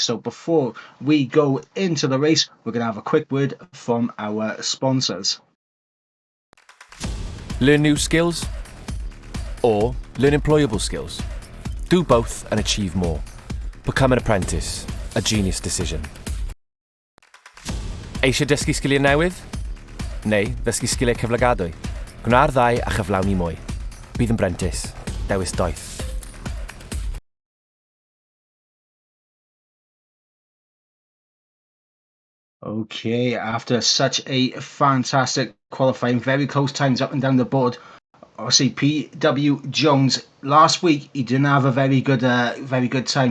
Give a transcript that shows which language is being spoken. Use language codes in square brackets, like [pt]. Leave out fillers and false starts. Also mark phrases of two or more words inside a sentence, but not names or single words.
[en] So before we go into the race, we're going to have a quick word from our sponsors. Learn new skills or learn employable skills. Do both and achieve more. Become an apprentice, a genius decision. [cy] Eisiau dysgu sgiliau newydd? Neu ddysgu sgiliau cyflogadwy? Gwna'r ddau a chyflawni mwy. Bydd yn brentis, dewis doeth. [en] Okay, after such a fantastic qualifying, very close times up and down the board. Obviously, P.W. Jones last week, he didn't have a very good time.